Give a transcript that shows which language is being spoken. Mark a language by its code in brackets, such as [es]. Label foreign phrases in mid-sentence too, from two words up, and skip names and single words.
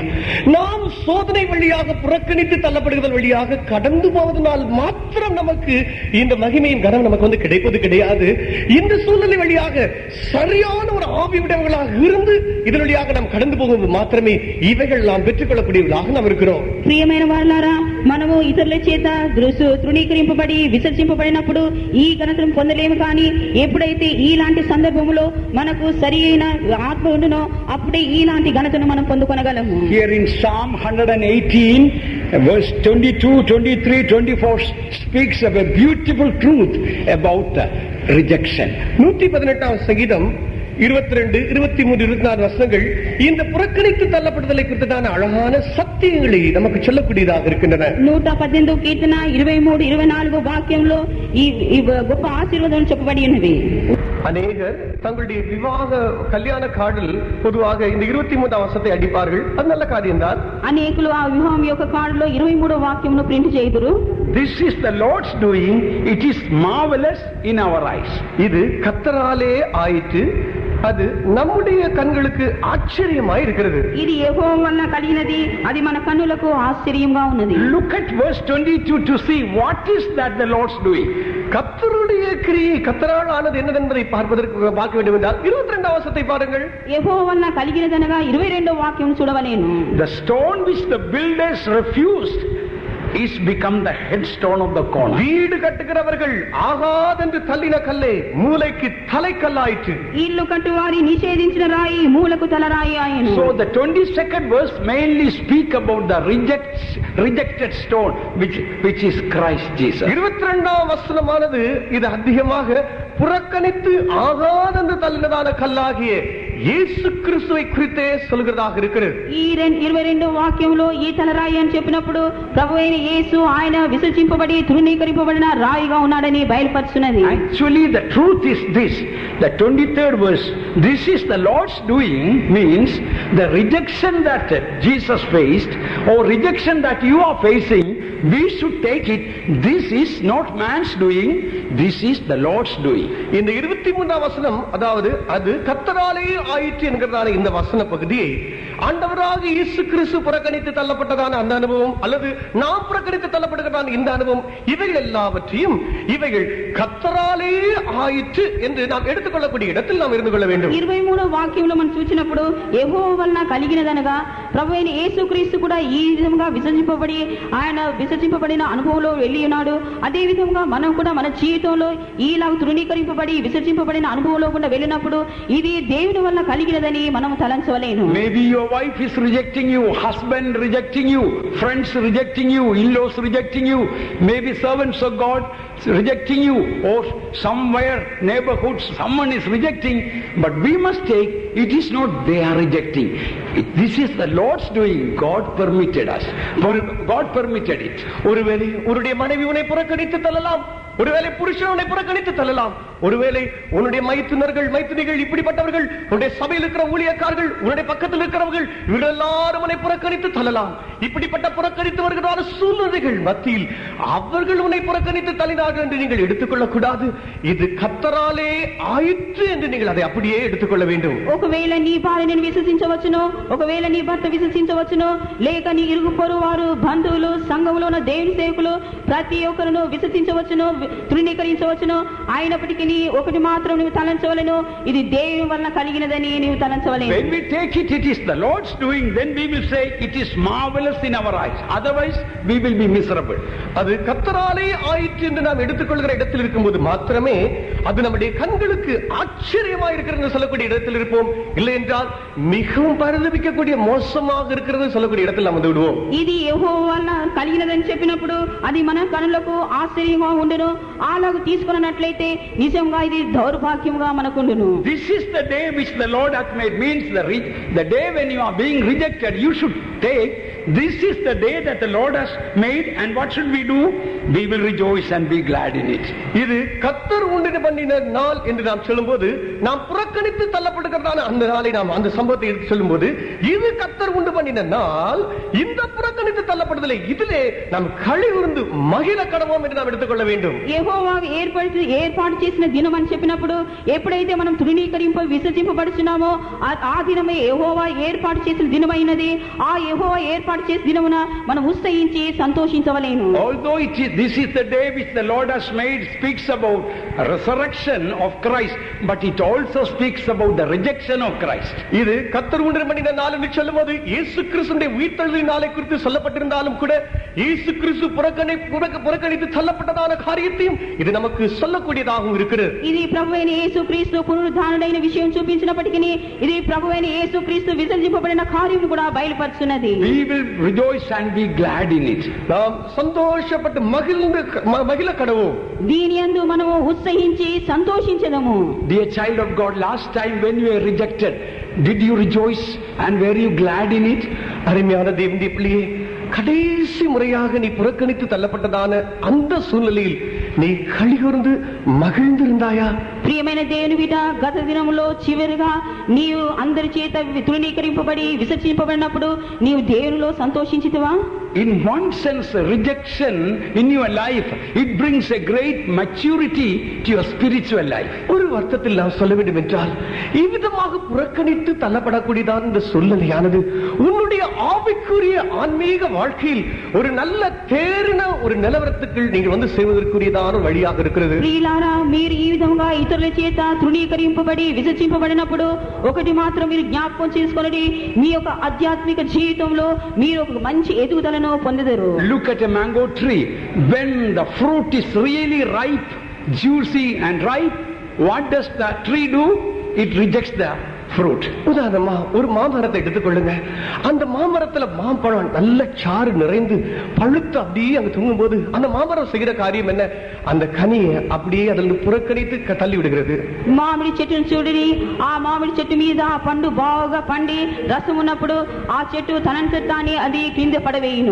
[ta] நாம் சோதனை வழியாக புறக்கணித்து தள்ளப்படுதல் வழியாக கடந்து போவதனால் மாத்திரம் நமக்கு இந்த மகிமையின் கனம் நமக்கு வந்து கிடைப்பது கிடையாது. இந்த சூழ்நிலை வழியாக சரியான ஒரு ஆவி உடையவர்களாக இருந்து இதன் வழியாக நாம் கடந்து போகும்போது மாத்திரமே இவைகள் நாம் பெற்றுக்கொள்ளக்கூடியவர்களாக நாம் இருக்கிறோம். [te] ప్రియమైన వారలారా, మనము ఇతరుల చేత తృణీకరింపబడి విసర్జింపబడినప్పుడు ఈ ఘనతను పొందలేము. కానీ ఎప్పుడైతే ఈలాంటి సందర్భంలో మనకు సరి అయిన ఆత్మ ఉండునో అప్పుడే ఈలాంటి ఘనతను మనం పొందుకొనగలము. [en] Here in Psalm 118 verse 22, 23, 24 speaks of a beautiful truth about rejection. [ta] 118 சங்கீதம் 22, 23, 24 வசனங்கள் இந்த புறக்கணித்து தள்ளப்படுதலை குறித்ததான அழகான சத்தியங்களை நமக்கு சொல்லக்கூடியதாக இருக்கின்றன. [te] 118 కీర్తన 23, 24 వాక్యంలో ఈ గొప్ప ఆశీర్వాదం చెప్పబడి ఉన్నది. [ta] அநேகர் தங்களுடைய விவாக கல்யாண கார்டில் பொதுவாக இந்த 23 வசனத்தை அடிப்பார்கள். அது நல்ல காரியம்தான். [te] అనేకులు ఆ వివాహం యొక్క కార్డులో 23 వాక్యమును ప్రింట్ చేయుదురు. [en] This is the Lord's doing, it is marvelous in our eyes. [ta] இது கர்த்தராலே ஆயிற்று, அது நம்முடைய கண்களுக்கு ஆச்சரியமாய் இருக்கிறது. [te] ఇది యెహోవా వలన కలిగినది, అది మన కన్నులకు ఆశ్చర్యంగా ఉన్నది. [en] Look at verse 22 to see what is that the Lord's doing. [ta] கர்த்தருடைய கிரியை கர்த்தரால் ஆனது என்னதென்பதை பார்ப்பதற்கு பார்க்க வேண்டும் என்றால் 22 வசனத்தை பாருங்கள். [te] యెహోవా వలన కలిగినదనగా 22వ వాక్యం చూడవలెను. [en] The stone which the builders refused is become the headstone of the corner. [ta] வீடு கட்டுகிறவர்கள் ஆகாதென்று தள்ளின கல்லே மூலைக்கு தலைக்கல்லாயிற்று. [te] ఇల్లు కట్టువారి నిషేధించిన రాయి మూలకు తలరాయి ఆయను. [en] So the 22nd verse mainly speak about the rejected stone which is Christ Jesus. [ta] 22ஆம் வசனமானது இது அதிகமாக புறக்கணித்து ஆகாதென்று தள்ளினதான கல்லாகிய இயேசு கிறிஸ்துவை குறித்தே சொல்கிறதாக இருக்கிறது. [te] ఈ 22వ వాక్యంలో ఈ తలరాయి అని చెప్పినప్పుడు ప్రభువైన యేసు ఆయన విసర్జింపబడి తృణీకరింపబడిన రాయిగా ఉన్నాడని బయలుపరుచున్నది. [en] Actually the truth is this, the 23rd verse, this is the Lord's doing, means the rejection that Jesus faced or rejection that you are facing, we should take it, this is not man's doing, this is the Lord's doing. [ta] இந்த 23ஆம் வசனம், அதாவது அது கர்த்தராலே ஆயிற்று என்கிறதான இந்த வசன பகுதியை ஆண்டவராக இயேசு கிறிஸ்து புறக்கணித்து தள்ளப்பட்டதான அந்த அனுபவம் அல்லது நாம் புறக்கணித்து தள்ளப்படுகிறதான இந்த அனுபவம், இவைகள் எல்லாவற்றையும் இவைகள் கர்த்தராலே ஆயிற்று என்று நாம் எடுத்துக்கொள்ளக்கூடிய இடத்தில் நாம் இருந்து கொள்ள வேண்டும். [te] 23వ వాక్యంలో మనం చూసినప్పుడు యెహోవా వలన కలిగినదనగా ప్రభువైన యేసుక్రీస్తు కూడా ఈ విధంగా విసర్జింపబడిన అనుభవంలో వెళ్ళి ఉన్నాడు. అదే విధంగా మనం కూడా మన జీవితంలో ఈలా తృణీకరింపబడి విసర్జింపబడిన అనుభవంలో కూడా వెళ్ళినప్పుడు ఇది దేవుని వల్ల కలిగినదని మనం తలంచవలేను. [en] Maybe your wife is rejecting you, husband rejecting you, friends rejecting you, in-laws rejecting you, maybe servants of God rejecting you, or somewhere neighborhood someone is rejecting, but we must take, it is not they are rejecting, this is the Lord's doing. God permitted us, God permitted it. [ta] ஒருவேளை உன்னுடைய மனைவி உன்னை புறக்கணித்து தள்ளலாம், ஒருவேளை புருஷன் உன்னை புறக்கணித்து தள்ளலாம், ஒருவேளை உன்னுடைய மைத்துனிகள் இப்படிப்பட்டவர்கள், உன்னுடைய சபையில் இருக்கிற ஊழியக்காரர்கள், உன்னுடைய பக்கத்தில் இருக்கிறவர்கள், இவர்கள் எல்லாரும் உன்னை புறக்கணித்து தள்ளலாம். இப்படிப்பட்ட புறக்கணித்து வருகிற சூழ்நிலைகள் மத்தியில் அவர்கள் உன்னை புறக்கணித்து தள்ளினார்கள் என்று நீங்கள் எடுத்துக்கொள்ளக் கூடாது. இது கர்த்தராலே ஆயிற்று என்று நீங்கள் அதை அப்படியே எடுத்துக்கொள்ள வேண்டும். [te] ఒకవేళ నీ భార్యను విశ్వసించవచ్చును, ఒకవేళ నీ భర్త విశ్వసించవచ్చును, లేక నీ ఇరుగు పొరుగు వారు, బంధువులు, సంఘంలో ఉన్న దేవుని సేవకులు ప్రతి ఒక్కరును విశ్వసించవచ్చును, తృణీకరించవచ్చును. అయినప్పటికీ ఒకటి మాత్రం నువ్వు తలంచవలను, ఇది దేవుని వలన కలిగినదని నువ్వు తలంచవలేను. [en] When we take it, it is the Lord's doing, then we will say it is marvelous in our eyes. Otherwise, we will be miserable. [ta] அது கர்த்தராலே ஆயிற்று என்று நாம் எடுத்துக்கொள்கிற இடத்தில் இருக்கும்போது மாத்திரமே அது நம்முடைய கண்களுக்கு ஆச்சரியமாக இருக்கிறது சொல்லக்கூடிய இடத்தில் இருப்போம். இல்லை என்றால் மிகவும் பரிதபிக்கக்கூடிய மோசமாக இருக்கிறது சொல்லக்கூடிய இடத்தில் நாம் வந்து விடுவோம். [te] ఇది యెహోవా వలన కలిగినదని చెప్పినప్పుడు అది మన కనులకు ఆశ్చర్యంగా ఉండును. అలాగూ తీసుకున్నట్లయితే నిజంగా ఇది దౌర్భాగ్యముగా మనకుండును. [en] This is the day which the Lord hath made, means the day when you are being rejected, you should take, this is the day that the Lord has made, and what should we do? We will rejoice and be glad in it. [ta] இது கர்த்தர் உண்டு பண்ணின நாள் என்று நாம் சொல்லும்போது, நாம் புறக்கணித்து தள்ளப்படுகிறதான அந்த நாளை நாம் அந்த சம்பவத்தை எடுத்து சொல்லும்போது, இது கர்த்தர் உண்டு பண்ணின நாள், இந்த புறக்கணித்து தள்ளப்படுதலை இதிலே நாம் களி கூர்ந்து மகிழ கடவோம் என்று நாம் எடுத்துக்கொள்ள வேண்டும். [te] యెహోవా ఏర్పాటు చేసిన దినం అని చెప్పినప్పుడు ఎప్పుడైతే మనం తృణీకరింప విసర్జింపబడుచున్నామో ఆ దినమే యెహోవా ఏర్పాటు చేసిన దినమైనది. ఆ యెహోవా ఏర్పాటు చేసిన దినమున మనం ఉత్సహించి సంతోషించవలేను. [en] Although this is the day which the Lord has made, speaks about resurrection of Christ, but it also speaks about the rejection of Christ. [ta] இது கர்த்தர் உண்டு பண்ணின நாள் என்று சொல்லும்போது இயேசு கிறிஸ்துவின் உயிர்த்தெழுதலின் நாளை குறித்து சொல்லப்பட்டிருந்தாலும் கூட இயேசு கிறிஸ்து புறக்கணித்து தள்ளப்பட்டதான காரியத்தையும் இது நமக்கு சொல்லக்கூடியதாகவும் இருக்கிறது. [te] ఇది ప్రభువైన యేసుక్రీస్తు పునరుద్ధానుడైన విషయం చూపించినప్పటికీ ఇది ప్రభువైన యేసుక్రీస్తు విసర్జింపబడిన కార్యం కూడా బయలుపరుచున్నది. [en] We will rejoice and be glad in it. [ta] நாம் சந்தோஷப்பட்டு மகிழ கடவோம். [te] దీని యందు మనము ఉత్సహించి సంతోషించెదము. [en] Dear child of God, last time when you were rejected, did you rejoice and were you glad in it? [ta] அருமையான தேவனுடைய பிள்ளையே, கடைசி முறையாக நீ புறக்கணித்து தள்ளப்பட்டதான அந்த சூழ்நிலையில் நீ களிகூர்ந்து மகிழ்ந்திருந்தாயா? [te] ప్రియమైన దేవుని బిడ్డ, గత దినములో చివరిగా నీవు అందరి చేత తృణీకరింపబడి విసర్జింపబడినప్పుడు నీవు దేవునిలో సంతోషించితివా? [en] In one sense, rejection in your life, it brings a great maturity to your spiritual life. [ta] ஒரு அர்த்தத்தில் நாம் சொல்ல வேண்டும் என்றால், இவ்விதமாக புறக்கணித்து தள்ளப்படக்கூடியதான இந்த சூழ்நிலையானது உன்னுடைய ஆவிக்குரிய ஆன்மீக வாழ்க்கையில் ஒரு நல்ல தேறின ஒரு நிலவரத்துக்கு நீங்கள் வந்து செய்வதற்குரியதான வழியாக இருக்கிறது. [te] ప్రియులారా, మీరు ఈ విధంగా ఇతరుల చేత తృణీకరింపబడి విసర్జింపబడినప్పుడు ఒకటి మాత్రం మీరు జ్ఞాపకం చేసుకొనండి, మీ యొక్క ఆధ్యాత్మిక జీవితంలో మీరు ఒక మంచి ఎదుగుదలను పొందెదరు. [en] Look at a mango tree. When the fruit is really ripe, juicy and ripe, what does the tree do? It rejects the fruit. [ta] உதாரணமா ஒரு மாமரத்தை எடுத்துக்கொள்ளுங்க. அந்த மாமரத்துல மாம்பழம் நல்ல சாறு நிறைந்து பழுத்து அப்படியே அங்க தூங்கும் போது அந்த மாமரம் செய்கிற காரியம் என்ன? அந்த கனியை அப்படியே அதில் புறக்கணித்து தள்ளி விடுகிறது. [te] మామిడి చెట్టును చూడండి, ఆ మామిడి చెట్టు మీద ఆ పండు బాగా పండి రసం ఉన్నప్పుడు ఆ చెట్టు తనంతట తానే అది కింద పడవేయును.